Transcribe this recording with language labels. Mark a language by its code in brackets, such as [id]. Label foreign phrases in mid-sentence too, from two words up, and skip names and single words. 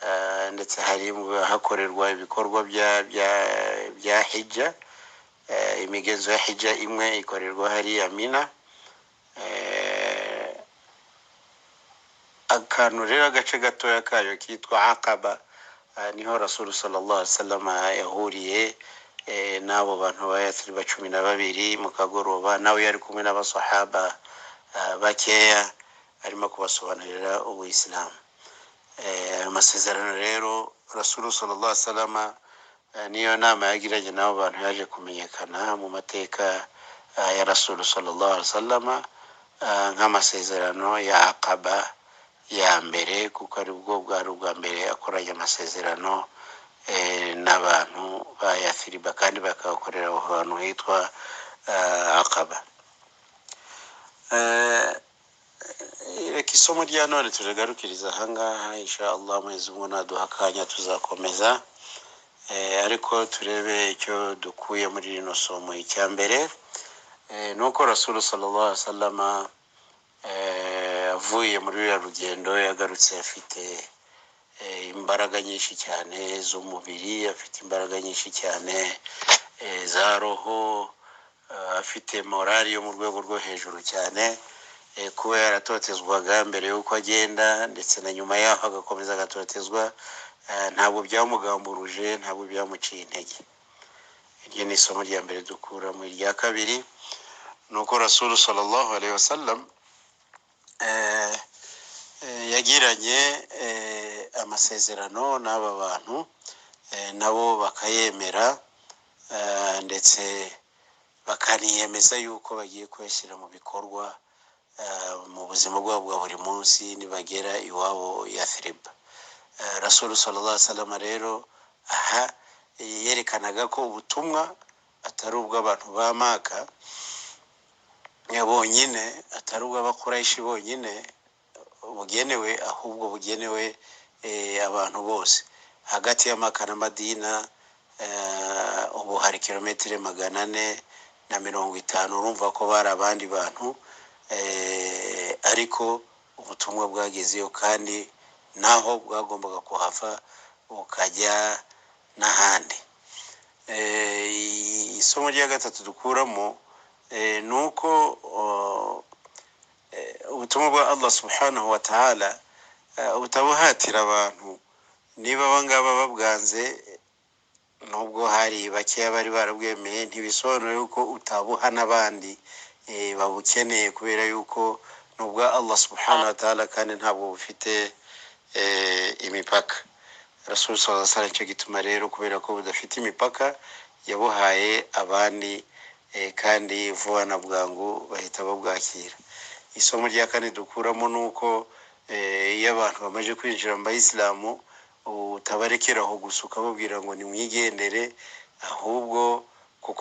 [rw] ndetse hari hakorerwa ibikorwa bya hijja. Imigenzo ya hijja imwe ikorerwa hariya Mina. Akantu rero agace gatoya kayo kitwa Aqaba, niho Rasul [ar] صلى الله عليه وسلم [rw] yahuriye n'abo bantu ba Yathriba 12 mu kagoroba. Nawe yari kumwe n'abasahaba bakeya arimo kubasobanurira ubuyisilamu. Amasezerano rero Rasul [ar] صلى الله عليه وسلم [rw] niyo nama yagiranye n'abo bantu yaje kumenyekana mu mateka ya Rasul [ar] صلى الله عليه وسلم [rw] nk'amasezerano ya Aqaba ya mbere, kuko ari bwo bwari ubwa mbere akoranye amasezerano n'abantu ba Yathriba kandi bakakorera aho hantu hitwa Aqaba. Reka isomo rya none tujagarukiriza ahangaha, inshallah mwezi umwe naduha akanya tuzakomeza, ariko turebe icyo dukuye muri rino somo. Icya mbere nuko Rasul [ar] صلى الله عليه وسلم [rw] avuye muri uriya rugendo yagarutse afite imbaraga nyinshi cyane z'umubiri, afite imbaraga nyinshi cyane za roho, afite morali yo mu rwego rwo hejuru cyane, kuba yaratotezwaga mbere y'uko agenda ndetse na nyuma yaho agakomeza agatotezwa, ntabwo byamugamburuje, ntabwo byamuciye intege. Iryo ni isomo rya mbere dukura mu rya kabiri, nuko Rasul [ar] صلى الله عليه وسلم [rw] yagiranye amasezerano n'aba bantu, nabo bakayemera, ndetse bakaniyemeza yuko bagiye kuyashyira mu bikorwa mu buzima bwabo bwa buri munsi nibagera iwabo Yathriba. Rasul [ar] صلى الله عليه وسلم [rw] rero aha yerekanaga ko ubutumwa atari ubw'abantu ba Maka bonyine, atari ubw'Abakuraishi bonyine bugenewe, ahubwo bugenewe abantu bose. Hagati ya Maka na Madina ubu hari kilometero 450. Urumva ko bari abandi bantu, ariko ubutumwa bwagezeyo kandi naho bwagombaga kuhava bukajya n'ahandi. Isomo rya gatatu dukuramo nuko ubutumwa bwa Allah [ar] سبحانه وتعالى [rw] utabuhatira abantu. Niba abangaba babwanze, nubwo hari bakeya bari barabwemeye, ntibisobanura yuko utabuha n'abandi babukeneye, kubera yuko nubwo Allah [ar] سبحانه وتعالى [rw] kandi ntabwo bufite imipaka. Rasul [ar] صلى الله عليه وسلم [rw] cyo gituma rero, kubera ko budafite imipaka, yabuhaye abandi kandi vuba na bwangu bahita babwakira. Isomo rya kane dukuramo nuko iyo abantu bamaze kwinjira mu Bayisilamu utabarekeraho gusa ukababwira ngo nimwigendere, ahubwo kuko